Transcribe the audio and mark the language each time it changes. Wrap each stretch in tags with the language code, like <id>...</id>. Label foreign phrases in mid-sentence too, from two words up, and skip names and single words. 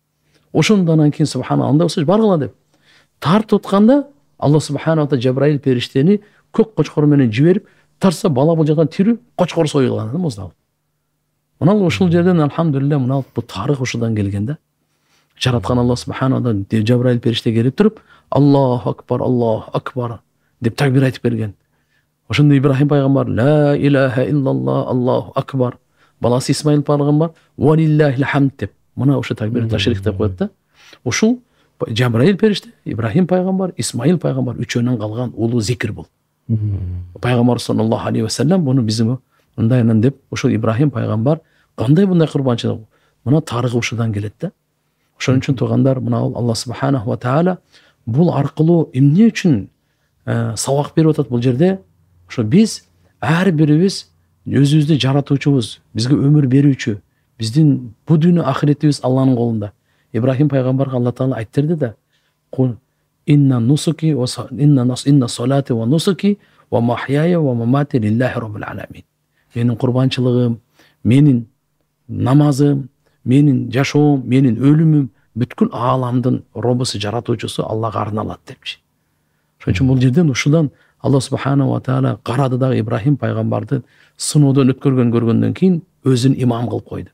<ky>Ошондон кийин субханалла андай болсо баргыла деп. Тартып атканда Алла субханалла Жабраил периштени көк кочкор менен жиберип, тарса бала бул жактан тирүү кочкор союлган муздалып. Мына ушул жерден алхамдулилля мына бул тарых ушудан келген да. Жараткан Алла субханалла Жабраил периште келип туруп,</ky> <ar>الله أكبر</ar> <ky>деп такбир айтып берген. Ошондо Ибрахим пайгамбар</ky> <ar>لا إله إلا الله الله أكبر.</ar> <ky>Баласы Исмаил пайгамбар</ky> <ar>ولله الحمد</ar> <ky>деп мына ошо такбир ташрих деп коет да. Ушул Жабраил периште, Ибрахим пайгамбар, Исмаил пайгамбар үчөөнөн калган улуу зикир бул. Пайгамбар</ky> <ar>صلى الله عليه وسلم</ar> <ky>буну бизге мындайынан деп ошол Ибрахим пайгамбар кандай мындай курбанчылык мына тарыхы ушудан келет да. Ошон үчүн туугандар, мына Алла</ky> <ar>سبحانه وتعالى</ar> <ky>бул аркылуу эмне үчүн сабак берип атат бул жерде? Ошо биз ар бирибиз өзүбүздү жаратуучубуз, бизге өмүр берүүчү, биздин бу дүйнө ахиретибиз Алланын колунда. Ибрахим пайгамбарга Алла Таала айтырды да:</ky> <ar>"قل إن نسكي وإن صلاتي ونسكي ومحياي ومماتي لله رب العالمين."</ar> <ky>Менин курбанчылыгым, менин намазым, менин жашоом, менин өлүмүм бүткүл ааламдын роббусу, жаратуучусу Аллага арналат депчи. Ошон үчүн бул жерден ушудан Алла</ky> <ar>سبحانه وتعالى</ar> <ky>карады дагы Ибрахим пайгамбарды сыноодон көргөндөн кийин өзүн имам кылып койду.</ky>